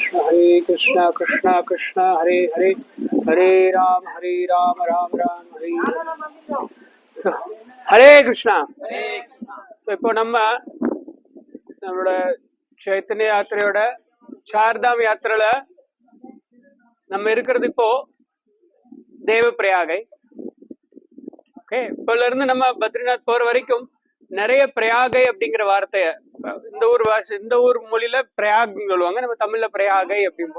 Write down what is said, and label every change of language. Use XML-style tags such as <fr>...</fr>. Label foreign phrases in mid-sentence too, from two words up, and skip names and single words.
<sa>हरे कृष्णा कृष्णा कृष्णा हरे हरे, हरे राम राम राम हरे हरे.</sa> <ta>ஹரே கிருஷ்ணா. ஸோ இப்போ நம்மளோட சைத்தன்ய யாத்திரையோட சார்தாம் யாத்திரையில நம்ம இருக்கிறது இப்போ தேவ பிரயாகை. ஓகே, இப்போல இருந்து நம்ம பத்ரிநாத் போற வரைக்கும் நிறைய பிரயாகை அப்படிங்கிற வார்த்தைய இந்த ஊர் மொழியில பிரயாக் சொல்லுவாங்க, நம்ம தமிழ்ல பிரயாகை அப்படிம்போம்.</ta>